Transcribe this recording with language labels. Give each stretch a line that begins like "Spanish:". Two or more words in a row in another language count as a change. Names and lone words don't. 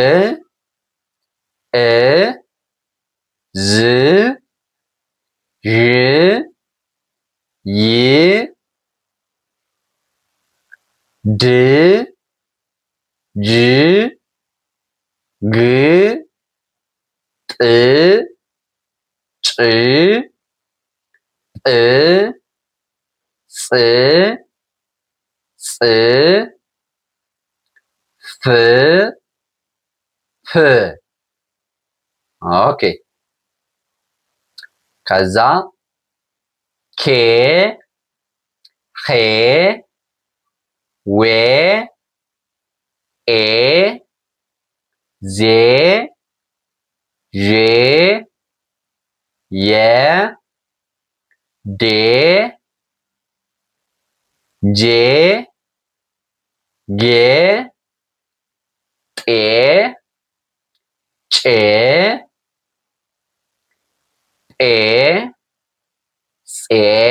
Amharic: እ ዝ ዥ ይ ድ ጅ ግ ጥ ጭ ጵ ፅ ፅ ፍ ፍ። ኦኬ ከዛ ኬ ሄ ዌ ኤ ዜ ዤ የ ዴ ጄ ጌ ጤ ጬ ጴ ጼ